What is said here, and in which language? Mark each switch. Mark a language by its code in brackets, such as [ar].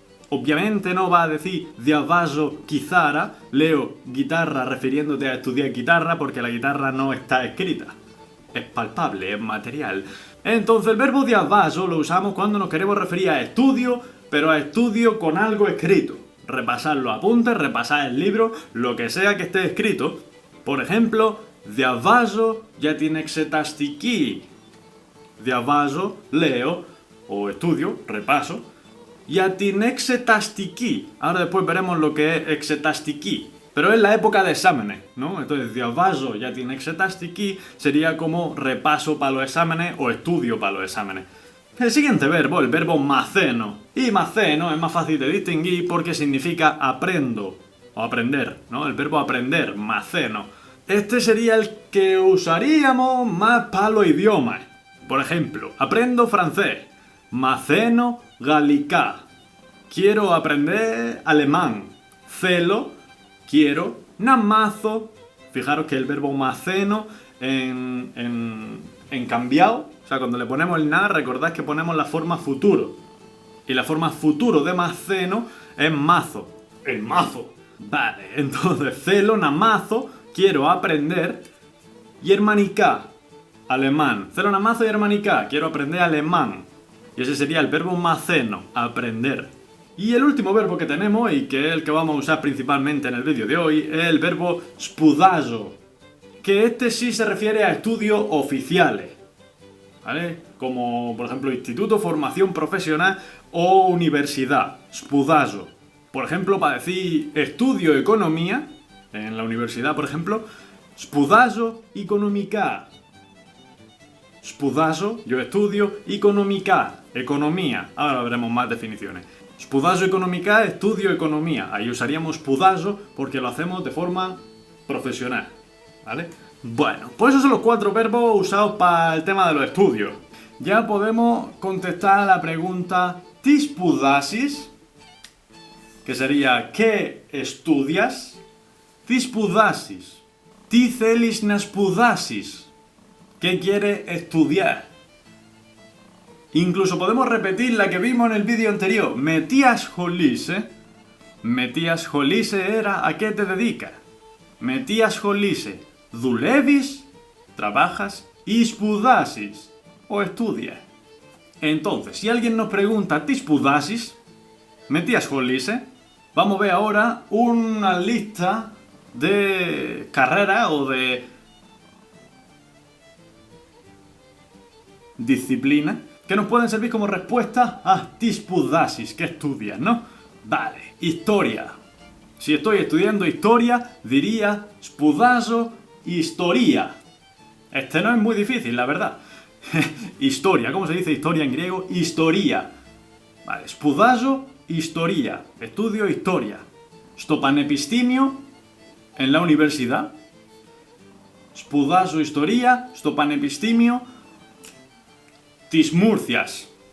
[es] Obviamente no va a decir [el] διαβάζω κιθάρα, [es] leo guitarra refiriéndote a estudiar guitarra porque la guitarra no está escrita. Es palpable, es material. Entonces el verbo διαβάζω lo usamos cuando nos queremos referir a estudio, pero a estudio con algo escrito. Repasar los apuntes, repasar el libro, lo que sea que esté escrito. Por ejemplo, [el] διαβάζω για την εξεταστική. Διαβάζω, [es] leo, o estudio, repaso, [el] για την εξεταστική. [es] Ahora después veremos lo que es εξεταστική. Pero es la época de exámenes, ¿no? Entonces, [el] διαβάζω για την εξεταστική [es] sería como repaso para los exámenes o estudio para los exámenes. El siguiente verbo, el verbo μαθαίνω. Y μαθαίνω es más fácil de distinguir porque significa aprendo o aprender, ¿no? El verbo aprender, μαθαίνω. Este sería el que usaríamos más para los idiomas. Por ejemplo, aprendo francés. [el] Μαθαίνω γαλλικά. [es] Quiero aprender alemán. [el] Θέλω, [es] quiero, [el] να μάθω. [es] Fijaros que el verbo μαθαίνω en cambiado, o sea, cuando le ponemos el na, recordad que ponemos la forma futuro. Y la forma futuro de μαθαίνω es mazo. El mazo. Vale, entonces [el] θέλω να μάθω, [es] quiero aprender. [el] Γερμανικά, alemán. Θέλω να μάθω γερμανικά, [es] quiero aprender alemán. Y ese sería el verbo μαθαίνω, aprender. Y el último verbo que tenemos, y que es el que vamos a usar principalmente en el vídeo de hoy, es el verbo σπουδάζω. Que este sí se refiere a estudios oficiales, ¿vale? Como, por ejemplo, instituto, formación profesional o universidad. Σπουδάζω. Por ejemplo, para decir estudio economía, en la universidad, por ejemplo, [el] σπουδάζω οικονομικά. [es] Σπουδάζω, yo estudio, οικονομικά, economía. Ahora veremos más definiciones. [el] Σπουδάζω οικονομικά, [es] estudio economía. Ahí usaríamos σπουδάζω porque lo hacemos de forma profesional, ¿vale? Bueno, pues esos son los 4 verbos usados para el tema de los estudios. Ya podemos contestar a la pregunta [el] ¿τι σπουδάζεις? [es] Que sería ¿qué estudias? [el] ¿Τι σπουδάζεις? ¿Τι θέλεις να σπουδάσεις? [es] ¿Qué quieres estudiar? Incluso podemos repetir la que vimos en el vídeo anterior. [el] Με τι ασχολείσαι? Με τι ασχολείσαι [es] era ¿a qué te dedicas? [el] Με τι ασχολείσαι? ¿Δουλεύεις? [es] ¿Trabajas? ¿Y σπουδάζεις? ¿O estudias? Entonces, si alguien nos pregunta [el] ¿τι σπουδάζεις? ¿Με τι ασχολείσαι? [es] Vamos a ver ahora una lista de carreras o de disciplinas que nos pueden servir como respuesta a [el] ¿τι σπουδάζεις? [es] ¿Qué estudias? ¿No? Vale, historia. Si estoy estudiando historia, diría [el] σπουδάζω ιστορία. [es] Este no es muy difícil, la verdad. Historia, ¿cómo se dice historia en griego? Historia. Vale, σπουδάζω historia, estudio historia. [el] Στο πανεπιστήμιο, [es] en la universidad. [el] Σπουδάζω ιστορία στο πανεπιστήμιο της Μούρθιας.